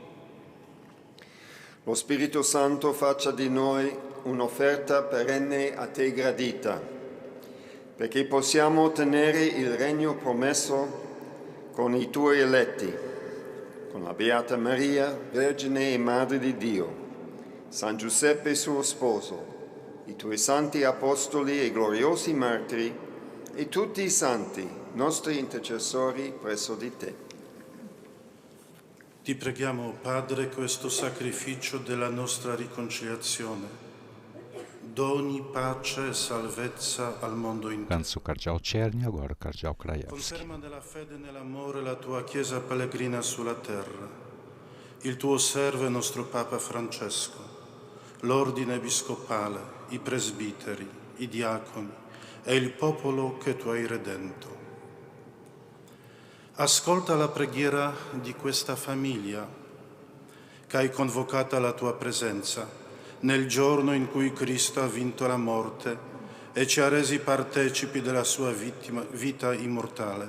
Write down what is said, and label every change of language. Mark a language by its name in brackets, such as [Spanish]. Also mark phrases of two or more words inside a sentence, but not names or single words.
[Italian] Lo Spirito Santo faccia di noi un'offerta perenne a te gradita, perché possiamo ottenere il regno promesso con i tuoi eletti, con la Beata Maria, Vergine e Madre di Dio, San Giuseppe suo sposo, i tuoi santi apostoli e gloriosi martiri e tutti i santi, nostri intercessori presso di te. Ti preghiamo, Padre, questo sacrificio della nostra riconciliazione. Doni pace e salvezza al mondo intero. [Portuguese] Antes o cardeal Czerny, agora o cardeal Krajewski. [Italian] Conferma nella fede e nell'amore la tua Chiesa pellegrina sulla terra, il tuo servo e nostro Papa Francesco, l'ordine episcopale, i presbiteri, i diaconi e il popolo che tu hai redento. Ascolta la preghiera di questa famiglia che hai convocato alla tua presenza nel giorno in cui Cristo ha vinto la morte e ci ha resi partecipi della sua vita immortale.